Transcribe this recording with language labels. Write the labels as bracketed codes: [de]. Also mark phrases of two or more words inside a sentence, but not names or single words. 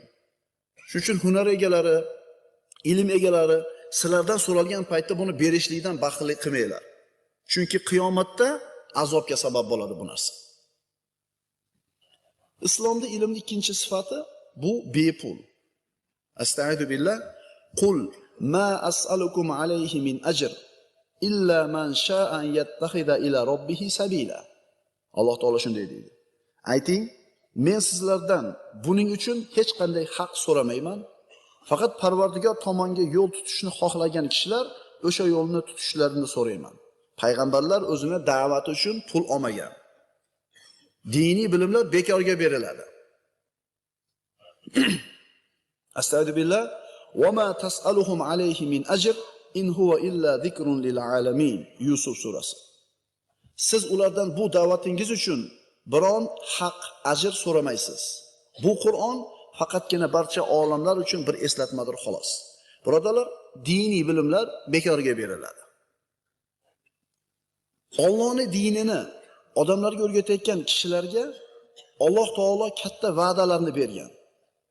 [uz] Shuning uchun hunar egalari, ilm egalari sizlardan so'ralgan paytda buni berishlikdan baxtlilik qilmanglar. Chunki qiyomatda azobga sabab bo'ladi bu narsa. Islomda ilmning ikkinchi sifati bu bepul. [ar] أستغفر بالله. قل ما أسألكم عليه من أجر إلا من شاء أن يتخذ إلى ربه سبيلا. [uz] Alloh taolo shunday deydi. Ayting, men sizlardan buning uchun hech qanday haq so'ramayman. Faqat Parvardigor tomonga yo'l tutishni xohlagan kishilar o'sha yo'lni tutishlarini so'rayman. Payg'ambarlar o'zini da'vati uchun pul olmagan. Diniy bilimlar bekorga beriladi. Astagfirullah. [ar] وما تسألهم عليه من أجر إن هو إلا ذكر للعالمين. [uz] Yusuf surasi. Siz ulardan bu da'vatingiz uchun biron haq, ajr so'ramaysiz. Bu Qur'on faqatgina barcha olamlar uchun bir eslatmadir xolos. Birodarlar, diniy bilimlar bekorga beriladi. Allohning dinini odamlarga o'rgatayotgan kishilarga Alloh taolo katta va'dalarni bergan.